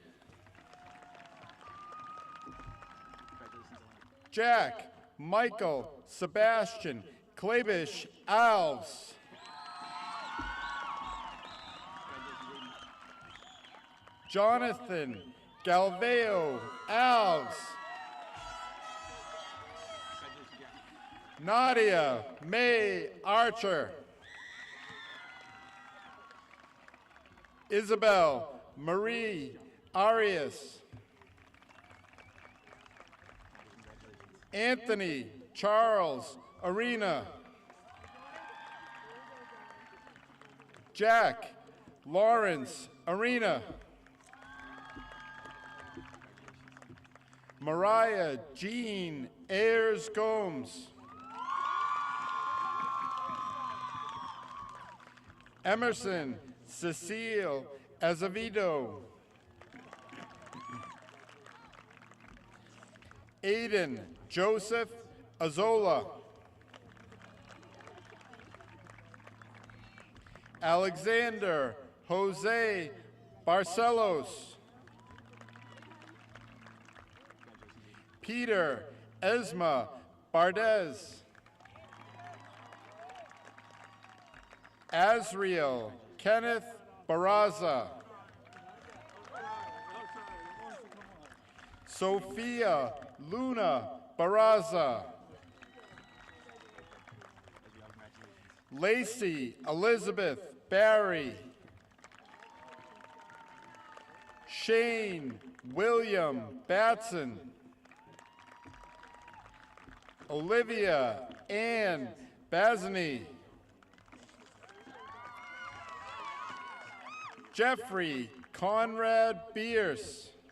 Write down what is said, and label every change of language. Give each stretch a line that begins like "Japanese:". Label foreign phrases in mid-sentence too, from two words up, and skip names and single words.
English: Jack Michael Sebastian Klabish Alves. Jonathan Galveo Alves. Nadia May Archer. Isabel Marie Arias. Anthony Charles Arena. Jack Lawrence Arena. Mariah Jean Ayers Gomes. Emerson Cecile Azevedo. Aiden Joseph Azola. Alexander Jose Barcelos. Peter Esma Bardez. Azriel Kenneth Barraza. Sophia Luna Barraza. Lacey Elizabeth Barry. Shane William Batson. Olivia Ann Bazany. Jeffrey Conrad Bierce.